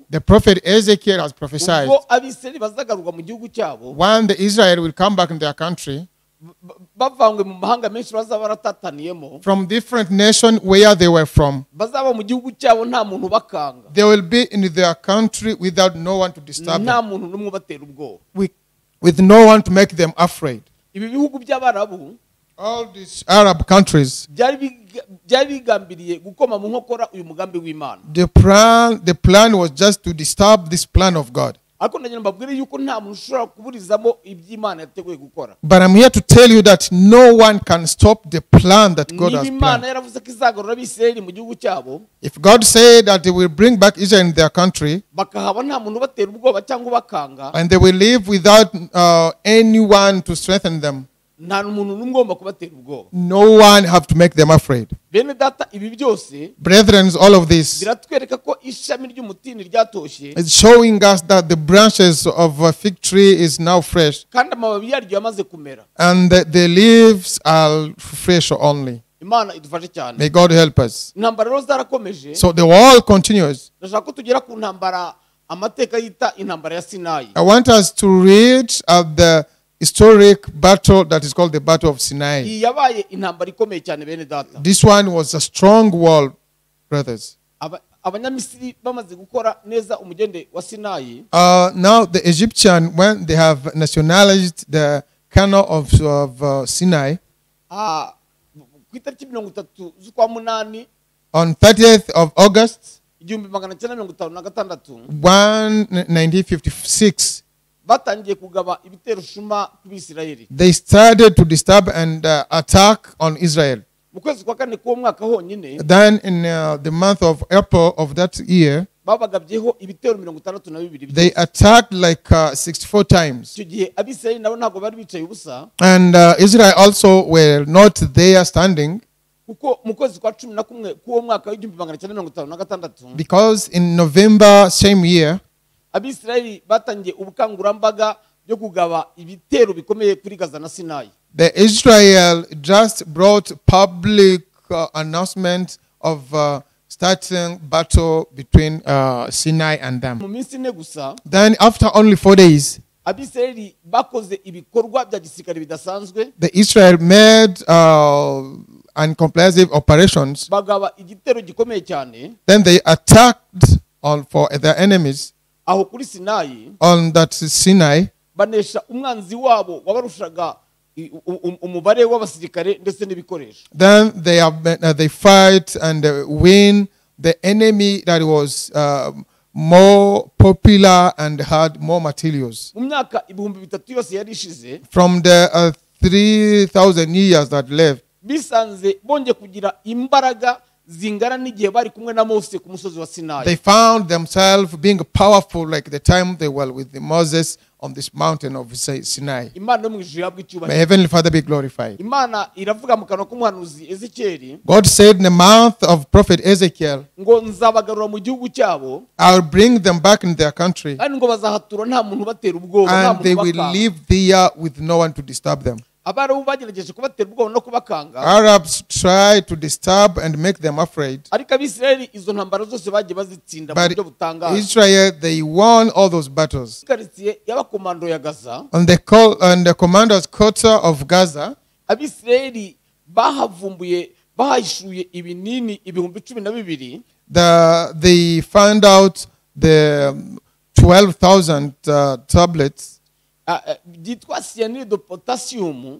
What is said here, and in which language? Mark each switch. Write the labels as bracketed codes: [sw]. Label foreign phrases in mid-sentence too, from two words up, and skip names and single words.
[en] The prophet Ezekiel has prophesied [rw] ubwo Abisirayeli bazagaruka mu gihugu cyabo, [en] when the Israel will come back in their country [rw] bavangwe mu mahanga menshi bazaba baratataniyemo, [en] from different nations where they were from. [rw] bazaba mu gihugu cyabo nta muntu bakanga, [en] They will be in their country without no one to disturb [rw] nta [en] them, [rw] muntu n'umwe ubatera ubwoba. [en] with no one to make them afraid. [rw] Ibi bihugu by'Abarabu [en] All these Arab countries, [rw] byari bigambiriye gukoma mu nkokora uyu mugambi w'Imana. [en] the plan was just to disturb this plan of God. [rw] Ariko ndagira mbabwire yuko nta muntu ushobora kuburizamo iby'Imana yateguye gukora. [en] But I'm here to tell you that no one can stop the plan that God [rw] Niba [en] has [rw] Imana [en] planned. [rw] yaravuze ko izagarura Abisirayeli mu gihugu cyabo, [en] If God said that He will bring back Israel in their country, [rw] bakahaba nta muntu ubatera ubwoba cyangwa ubakanga, [en] and they will live without anyone to strengthen them, [rw] nta muntu n'umwe ugomba kubatera ubwoba. [en] no one have to make them afraid. [rw] Bene data, ibi byose [en] Brethren, all of this [rw] biratwereka ko ishami ry'umutini ryatoshye [en] is showing us that the branches of a fig tree is now fresh, [rw] kandi amababi yaryo yamaze kumera. [en] and the leaves are fresh only. [rw] Imana idufashe cyane. [en] May God help us. [rw] Intambara rero zarakomeje. [en] So the war continues. [rw] Ndashaka ko tugera ku ntambara amateka yita intambara ya Sinayi. [en] I want us to read of the historic battle that is called the Battle of Sinai. [rw] Iyi yabaye intambara ikomeye cyane bene data. [en] This one was a strong war, brothers. [rw] Abanyamisiri bamaze gukora neza umugende wa Sinayi, [en] Now the Egyptian, when they have nationalized the canal of Sinai, [rw] ku itariki 30 z'ukwa munani [en] on 30th of August [rw] 1956 [en] 1956, [rw] batangiye kugaba ibitero shuma ku Bisirayeli. [en] they started to disturb and attack on Israel. [rw] Mu kwezi kwa kane k'uwo mwaka honyine [en] Then in the month of April of that year, [rw] babagabyeho ibitero 62 [en] they attacked like 64 times. [rw] icyo gihe Abisirayeli nabo ntabwo bari bicaye ubusa, [en] And Israel also were not there standing, [rw] kuko mu kwezi kwa 11 k'uwo mwaka w'1956 [en] because in November same year, [rw] Abisirayeli batangiye ubukangurambaga byo kugaba ibitero bikomeye kuri Gaza na Sinayi. [en] the Israel just brought public announcement of starting battle between Sinai and them. [rw] Mu minsi ine gusa [en] Then after only 4 days, [rw] Abisirayeli bakoze ibikorwa bya gisirikare bidasanzwe, [en] the Israel made uncomprehensive operations. [rw] bagaba igitero gikomeye cyane [en] Then they attacked for their enemies [rw] aho kuri Sinayi, [en] on that Sinai. [rw] banesha umwanzi wabo wabarushaga umubare w'abasirikare ndetse n'ibikoresho. [en] Then they fight and win the enemy that was more popular and had more materials. [rw] Mu myaka 3,000 yose yari ishize, [en] From the 3,000 years that left, [rw] bisanze bongeye kugira imbaraga zingana n'igihe bari kumwe na Mose ku musozi wa [en] they [rw] Sinayi. [en] found themselves being powerful like the time they were with Moses on this mountain of Sinai. [rw] imana yo mu ijuru yabwa [en] May [rw] icyubahiro. [en] Heavenly Father be glorified. [rw] Imana iravuga mu kanwa k'umuhanuzi Ezekiyeli [en] God said in the mouth of prophet Ezekiel, [rw] ngo nzabagarura mu gihugu cyabo [en] I'll bring them back in their country, [rw] kandi ngo bazahatura nta muntu ubatera ubwoba, nta [en] and they [rw] muntu [en] will [rw] ubakanga. [en] live there with no one to disturb them. [rw] Abarabu bagerageje kubatera ubwoba no kubakanga, [en] Arabs try to disturb and make them afraid, [rw] ariko Abisirayeli izo ntambara zose bagiye bazitsinda mu [en] but [rw] buryo butangaje. [en] Israel, they won all those battles. [rw] Karitsiye y'abakomando ya Gaza, [en] On the commander's quarter of Gaza, [rw] Abisirayeli bahavumbuye bahishuye ibinini 12,000 [en] they found out the 12,000 tablets [rw] byitwa [fr] cyanide de potassium